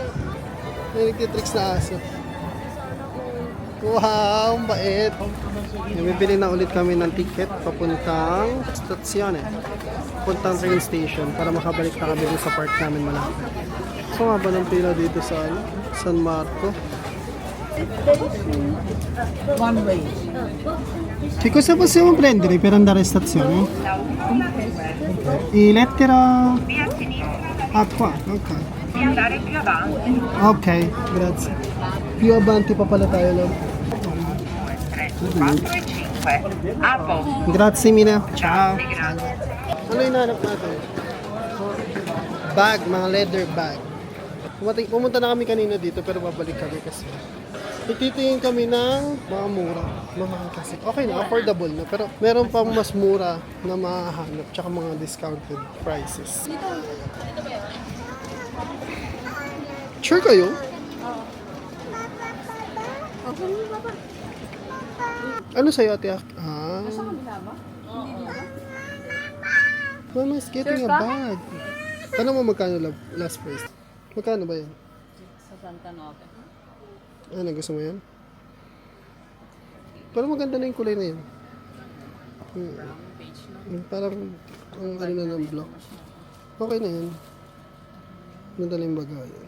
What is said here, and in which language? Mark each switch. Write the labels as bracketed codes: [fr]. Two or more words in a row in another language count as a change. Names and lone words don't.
[tl] May nagtitricks na aso. Wow, ang bait. Bibili na ulit kami ng ticket papuntang stasyone. Papuntang [en] train station [tl] para makabalik na kami sa park namin malapit. So nga ba ng pila dito sa San Marco? [en] One way. [it] Che cosa possiamo prendere per andare a stazione? E lettera qua, ok. Ok, grazie. Più avanti [tl] pa pala tayo lang. [it] Grazie mille. Ciao. [tl] Ano hinahanap natin? bag, mga [en] leather bag. [tl] Pumunta na kami kanina dito pero babalik kami kasi ititingin kami ng mga mura. Mamahal kasi. Okay na, affordable na. Pero meron pang mas mura na mahahanap. Tsaka mga [en] discounted prices. [tl] Sure kayo? Ano sa'yo, Ate Ak? Ah. [en] Mama's getting a bag. [tl] Tanong mo magkano [en] last price? [tl] Magkano ba yan? Sa Santa Nova. Ano, gusto mo yan? Pero maganda na yung kulay na yun. Parang, ang ano na ng block. Okay na yan. Ganda na yung baga yan.